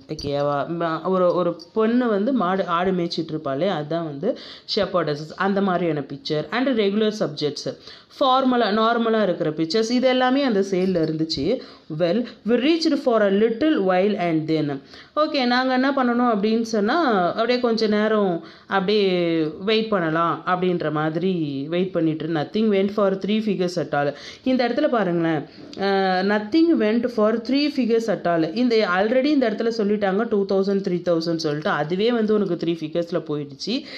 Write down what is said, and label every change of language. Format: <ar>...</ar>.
<ta>ஓகேவா, ஒரு பொண்ணு வந்து ஆடு மேய்ச்சிட்டு இருப்பாளே, அதுதான் வந்து ஷெப்பர்டஸஸ். அந்த மாதிரியான பிக்சர். அண்ட் ரெகுலர் சப்ஜெக்ட்ஸ், நார்மலாக இருக்கிற பிக்சர்ஸ், இது எல்லாமே அந்த சேலில் இருந்துச்சு.</ta> <en>Well we reached for a little while and then.</en> <ta>Okay, நாங்கள் என்ன பண்ணணும் அப்படின்னு சொன்னால், அப்படியே கொஞ்சம் நேரம் அப்படியே வெயிட் பண்ணலாம் அப்படின்ற மாதிரி வெயிட் பண்ணிட்டு.</ta> <en>Nothing went for 3 figures at all.</en> <ta>இந்த இடத்துல பாருங்களேன்,</ta> <en>Nothing went for 3 figures at all.</en> <ta>இந்த ஆல்ரெடி இந்த இடத்துல சொல்லிட்டாங்க 2000, 3000 சொல்லிட்டு, அதுவே வந்து உனக்கு 3 figures போயிடுச்சு.</ta>